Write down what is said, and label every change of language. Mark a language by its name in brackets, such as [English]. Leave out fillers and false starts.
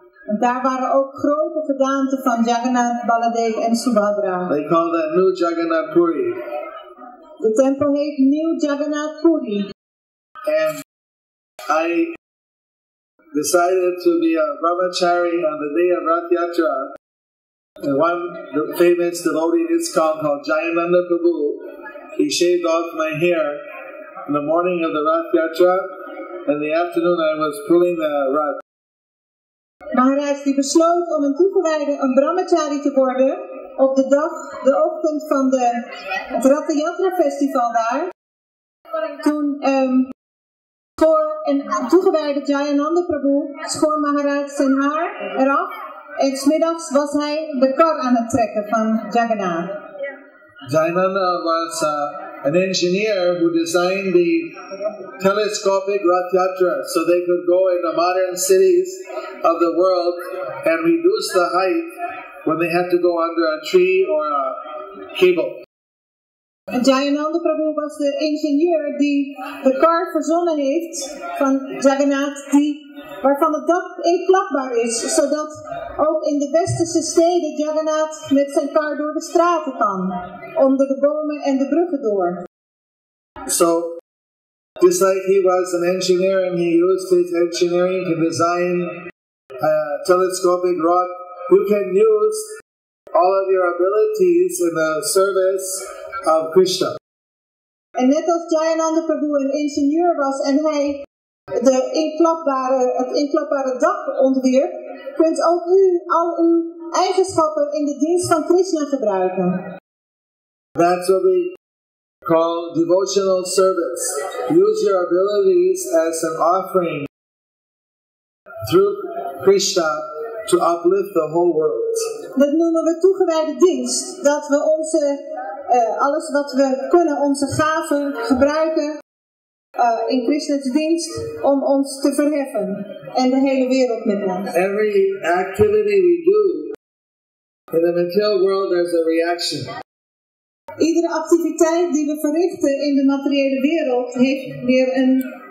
[Dutch] En daar waren ook grote gedaanten van Jagannath, Baladev en Subhadra. [English] They call that New Jagannath Puri. [Dutch] De tempel heet New Jagannath Puri. [English] And I decided to be a brahmachari on the day of Rath Yatra. And one famous devotee in ISKCON called Jayananda Prabhu, he shaved off my hair in the morning of the Rath Yatra. In the afternoon I was pulling the Rath. [Dutch] Maharaj die besloot om een toegewijde, een brahmachari te worden op de ochtend van het Rath Yatra festival daar. Toen schoor een toegewijde Jayananda Prabhu schoor Maharaj zijn haar eraf en 's middags was hij de kar aan het trekken van Jagannath. [English] Jayananda was an engineer who designed the telescopic Rath Yatra so they could go in the modern cities of the world and reduce the height when they had to go under a tree or a cable. [Dutch] En Jayananda Prabhu was de ingenieur die de kar verzonnen heeft van Jagannath, waarvan het dak inklapbaar is, zodat ook in de westerse steden Jagannath met zijn kar door de straten kan, onder de bomen en de bruggen door. [English] So, just like he was an engineer and he used his engineering to design a telescopic rod, you can use all of your abilities in the service of Krishna. [Dutch] En net als Jayananda Prabhu een ingenieur was en hij het inklapbare dak ontwierp, kunt ook u al uw eigenschappen in de dienst van Krishna gebruiken. [English] That's what we call devotional service. Use your abilities as an offering through Krishna to uplift the whole world. [Dutch] Dat noemen we toegewijde dienst. Dat we alles wat we kunnen, onze gaven gebruiken in Krishna's dienst om ons te verheffen en de hele wereld met ons. [English] Every activity we do in the material world, there's a reaction. [Dutch] Iedere activiteit die we verrichten in de materiële wereld heeft weer een